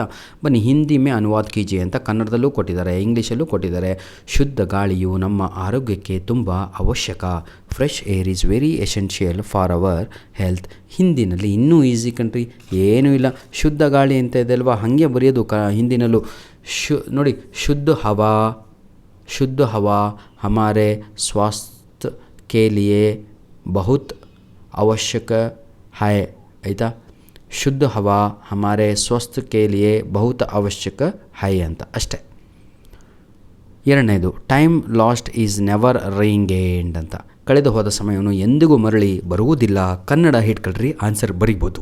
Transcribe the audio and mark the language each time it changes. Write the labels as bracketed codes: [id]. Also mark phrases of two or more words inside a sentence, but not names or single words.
[kn] ಬನ್ನಿ [hi] हिंदी में अनुवाद कीजिये [kn] ಅಂತ ಕನ್ನಡದಲ್ಲೂ ಕೊಟ್ಟಿದ್ದಾರೆ, ಇಂಗ್ಲೀಷಲ್ಲೂ ಕೊಟ್ಟಿದ್ದಾರೆ. ಶುದ್ಧ ಗಾಳಿಯು ನಮ್ಮ ಆರೋಗ್ಯಕ್ಕೆ ತುಂಬ ಅವಶ್ಯಕ. [en] fresh air is very essential for our health. [kn] ಹಿಂದಿನಲ್ಲಿ ಇನ್ನೂ ಈಸಿ ಕಣ್ರಿ, ಏನೂ ಇಲ್ಲ. ಶುದ್ಧ ಗಾಳಿ ಅಂತ ಇದೆ ಅಲ್ವಾ, ಹಾಗೆ ಬರೆಯೋದು ಹಿಂದಿನಲ್ಲೂ. ನೋಡಿ, [hi] शुद्ध हवा हमारे स्वास्थ्य के लिए बहुत आवश्यक है, [kn] ಆಯಿತಾ. [hi] शुद्ध हवा हमारे स्वास्थ्य के लिए बहुत आवश्यक है [kn] ಅಂತ ಅಷ್ಟೇ. [en] ಎರಡನೇದು time lost is never regained ಅಂತ. [kn] ಕಳೆದು ಹೋದ ಸಮಯವನ್ನು ಎಂದಿಗೂ ಮರಳಿ ಬರುವುದಿಲ್ಲ. ಕನ್ನಡ ಹಿಡ್ಕೊಳ್ರಿ, ಆನ್ಸರ್ ಬರಿಬೋದು.